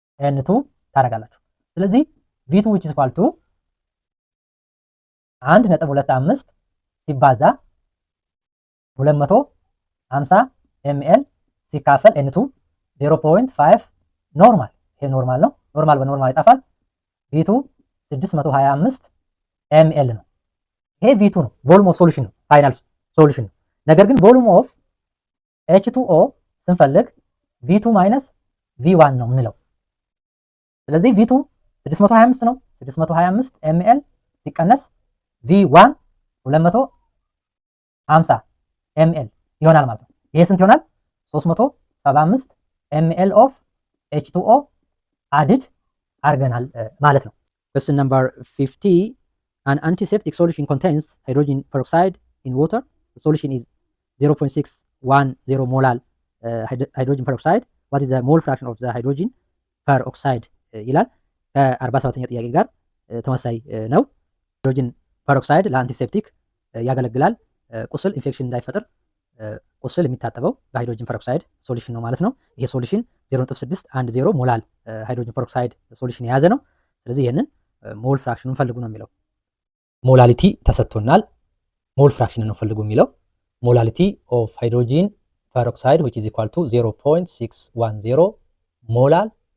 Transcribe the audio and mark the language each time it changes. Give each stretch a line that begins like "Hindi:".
Amharic: n2 ታደርጋላችሁ። ስለዚህ v2 which is equal to 1.25 ሲባዛ 250 ml ሲካፈል n2 0.5 ኖርማል። ይሄ ኖርማል ነው። ኖርማል በኖርማል ይጣፋል። v2 625 ml ነው። ይሄ v2 ነው። ቮሉም ኦፍ ሶሉሽን ነው። ፋይናል ሶሉሽን ነው። ነገር ግን ቮሉም ኦፍ H2O ስንፈልግ v2 ማይነስ V1 ነው የምንለው። ስለዚህ V2 625 ነው። 625 ml ሲቀነስ V1 250 ml ይሆናል ማለት ነው። ይሄ ስንት ይሆናል?
English: 375 ml of H2O
Amharic: አድድ አድርገናል ማለት ነው።
English: Question number 50. An antiseptic solution contains hydrogen peroxide in water. The solution is 0.610 molar hydrogen peroxide. What is the mole fraction of the hydrogen peroxide
Amharic: ይላል። ከ47ኛ ጥያቄ ጋር ተመሳሳይ ነው። ሃይድሮጅን ፐሮክሳይድ ለአንቲሴፕቲክ ያገለግላል። ቁስል ኢንፌክሽን እንዳይፈጥር ቁስል የሚታጠበው በሃይድሮጅን ፐሮክሳይድ ሶሉሽን ነው ማለት ነው። ይሄ ሶሉሽን 0.610 ሞላል ሃይድሮጅን ፐሮክሳይድ ሶሉሽን የያዘ ነው። ስለዚህ ይህንን ሞል ፍራክሽኑን ፈልጉ ነው የሚለው። ሞላሊቲ ተሰጥቶናል። ሞል ፍራክሽንን ነው ፈልጉ የሚለው። ሞላሊቲ ኦፍ ሃይድሮጂን ፐሮክሳይድ
English: which is equal to
Amharic: 0.610 ሞላል